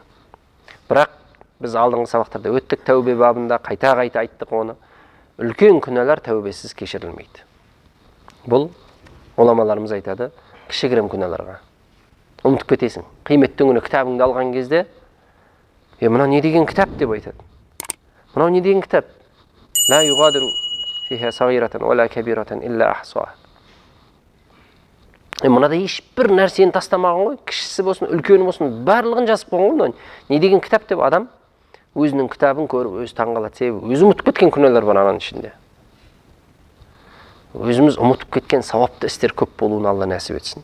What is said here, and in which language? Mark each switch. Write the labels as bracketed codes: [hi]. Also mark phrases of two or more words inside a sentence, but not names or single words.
[kk] Бірақ біз алдыңғы сабақтарда өттік, тәубе бабында қайта-қайта айттық оны. Үлкен күнәлар тәубесіз кешірілмейді. Бұл ғұламаларымыз айтады, кішігірім күнәларға. Ұмытып кетесің. Қияметтің күні кітабыңды алған кезде, мынау не деген кітап деп айтады. Мынау не деген кітап? [ar] لا يغادر فيها صغيرة ولا كبيرة إلا أحصاها. [kk] Мынада ешбір нәрсені тастамаған ғой, кішісі болсын, үлкені болсын, барлығын жазып қойған ғой. Не деген кітап деп адам өзінің кітабын көріп, өзі таңғалады. Себебі өзі ұмытып кеткен күнәлар бар ананың ішінде. Өзіміз ұмытып кеткен сауапты істер көп болуын Алла нәсіп етсін.